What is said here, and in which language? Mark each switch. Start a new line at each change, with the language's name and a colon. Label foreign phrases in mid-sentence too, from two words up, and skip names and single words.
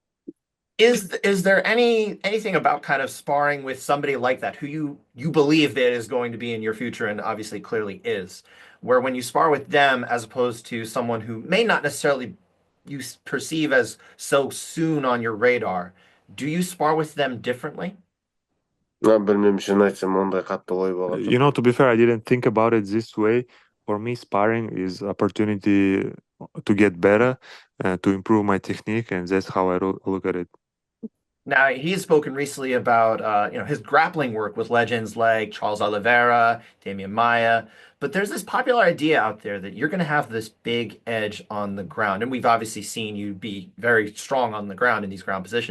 English: Is there anything about kind of sparring with somebody like that who you believe that is going to be in your future and obviously clearly is, where when you spar with them as opposed to someone who may not necessarily perceive as so soon on your radar, do you spar with them differently?
Turkish: Bilmiyorum, şunu
Kazakh: айтсам ондай қатты ой болған жоқ.
English: You know, to be fair, I didn't think about it this way. For me, sparring is opportunity to get better, to improve my technique, and that's how I look at it. Now, he's spoken recently about his grappling work with legends like Charles Oliveira, Damian Maia, but there's this popular idea out there that you're going to have this big edge on the ground, and we've obviously seen you be very strong on the ground in these ground positions.